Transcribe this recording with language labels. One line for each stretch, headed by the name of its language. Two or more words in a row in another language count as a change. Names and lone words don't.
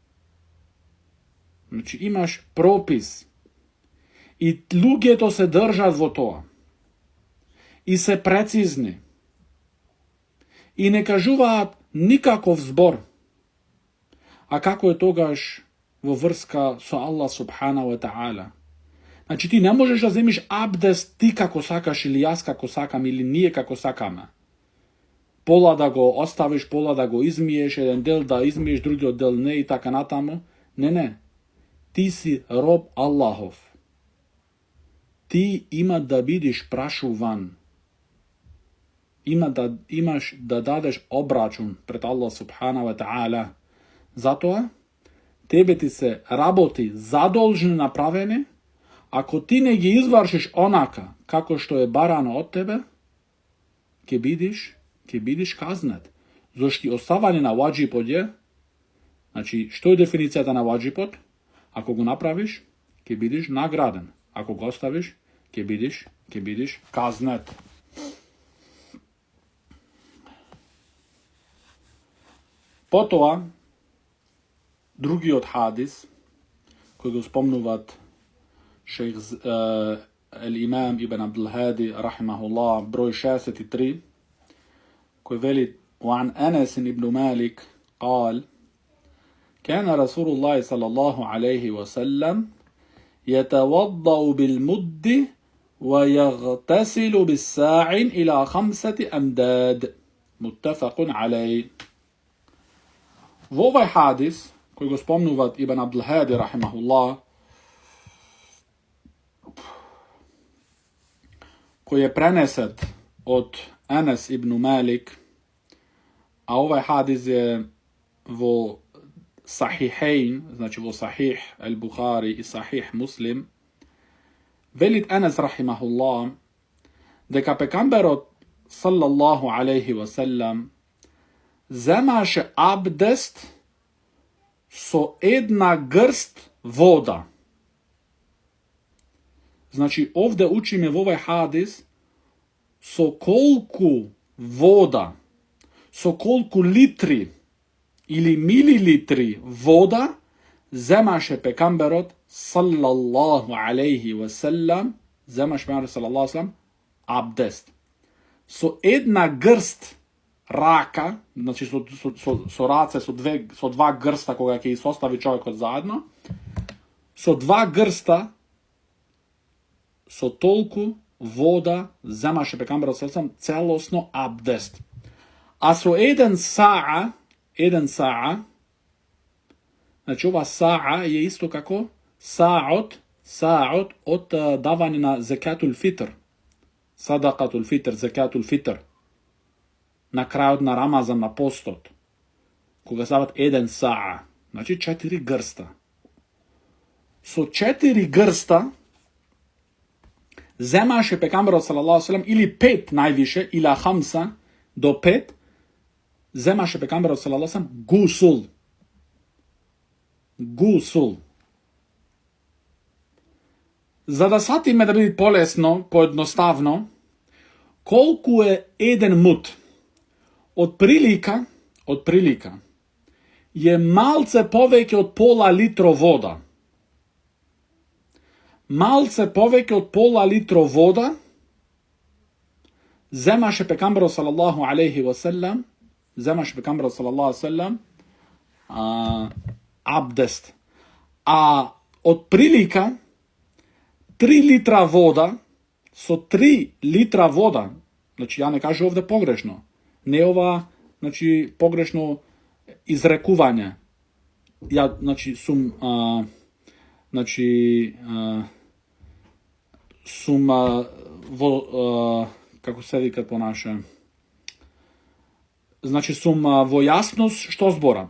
Macedonian: Значи, имаш пропис I ljuѓето се држат во тоа. И се прецизни. И не кажуваат никаков збор. А како е тогаш во врска со Аллах
Arabic: سبحانه وتعالى?
Macedonian: Значи ти не можеш да земиш абдест ти како сакаш или јас како сакам или ние како сакаме. Пола да го оставиш, пола да го измиеш, еден дел да измиеш, другиот дел не и така натаму. Не. Ти си роб Аллахов. Ти има да бидиш прашуван. Имаш да дадеш обрачун пред Аллах
Arabic: سبحانه وتعالى.
Macedonian: Затоа, тебе ти се работи задолжни направени, ако ти не ги извршиш онака како што е барано од тебе, ќе бидиш казнет. Зошто оставање на ваџипот е, значи, што е дефиницијата на ваџипот? Ако го направиш, ќе бидиш награден. Ако го оставиш, ќе бидиш казнет. Потоа, другиот хадис, кој го спомнуваат шейх
Arabic: الإمام ابن عبد الهادي رحمه الله بروي 63 كوي وعن أنس بن مالك قال كان رسول الله صلى الله عليه وسلم يتوضأ بالمد ويغتسل بالساع إلى 5 أمداد متفق عليه.
Macedonian: Во овај хадис, кој го спомнуваат Ибн Абдул Хади рахимахуллах, кој е пренесет од Анес ибн Малик, а овај хадис е во Сахихейн, значи во Сахих Ал-Бухари и Сахих Муслим, велит Анес рахимахуллах, дека пекамберот
Arabic: صلى الله عليه وسلم
Macedonian: земаше абдест со една грст вода. Значи, овде учиме во овај хадис со колку вода, со колку литри или милилитри вода земаше пекамберот
Arabic: صلى الله عليه وسلم,
Macedonian: земаше пекамберот
Arabic: صلى الله عليه وسلم
Macedonian: абдест. Со една грст рака, значи со раце, со два грста кога ќе ги состави човекот заедно, со два грста, со толку вода земаше пекамберот саллаллаху целосно абдест. А со еден саа, значи ова саа е исто како саот од давање на
Arabic: زكاة الفطر, صدقة الفطر, زكاة الفطر,
Macedonian: на крајот на Рамазан, на постот, кога стават еден саа, значи 4 грста. Со 4 грста земаше пекамберот
Arabic: صلى الله عليه وسلم,
Macedonian: или 5 највише, или 5 до 5, земаше пекамберот
Arabic: صلى الله عليه وسلم
Macedonian: гусул. За да сатиме да биде полесно, поедноставно, колку е еден мут? Од прилика е малце повеќе од пола литро вода. Малце повеќе од пола литро вода земаше пекамберот
Arabic: صلى الله عليه وسلم,
Macedonian: абдест. А од прилика 3 литра вода, со 3 литра вода, значи ја не кажу овде погрешно, не ова, значи погрешно изрекување. Ја, значи, сум во, како се вика по наше, значи сум во јасност што зборам.